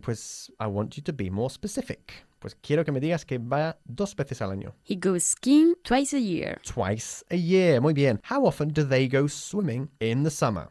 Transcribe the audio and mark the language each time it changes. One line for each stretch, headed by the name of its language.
English: Pues, I want you to be more specific.
Spanish: Pues quiero que me digas que va dos veces al año.
English: He goes skiing twice a year. Twice a year.
Spanish: Muy bien.
English: How often do they go swimming in the summer?